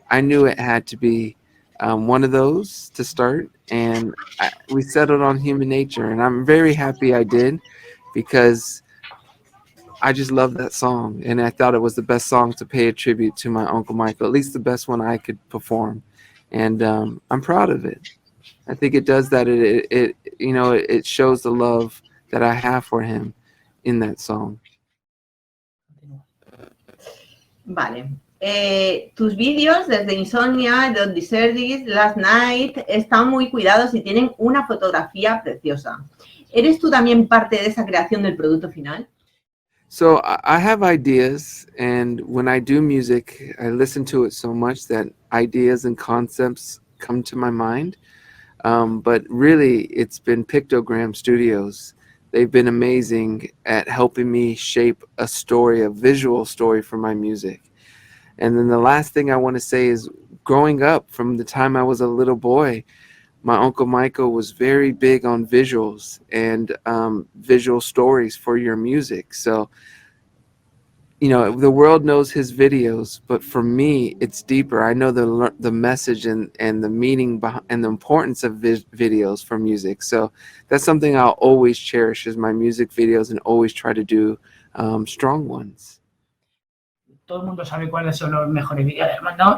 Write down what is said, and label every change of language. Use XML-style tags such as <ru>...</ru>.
<en>I knew it had to be one of those to start, and we settled on Human Nature, and I'm very happy I did because I just love that song, and I thought it was the best song to pay a tribute to my Uncle Michael, at least the best one I could perform, and I'm proud of it. I think it does that. It you know, it shows the love that I have for him in that song.</en> <es>Vale. Tus vídeos desde Insomnia, Don't Deserve This, Last Night, están muy cuidados y tienen una fotografía preciosa. ¿Eres tú también parte de esa creación del producto final?</es> <en>So I have ideas, and when I do music, I listen to it so much that ideas and concepts come to my mind. But really, it's been Pictogram Studios. They've been amazing at helping me shape a story, a visual story for my music. And then the last thing I want to say is, growing up, from the time I was a little boy, my Uncle Michael was very big on visuals and visual stories for your music. So the world knows his videos, but for me, it's deeper. I know the message and the meaning behind, and the importance of videos for music. So that's something I'll always cherish is my music videos and always try to do strong ones.</en> <es>Todo el mundo sabe cuáles son los mejores vídeos, ¿no?</es>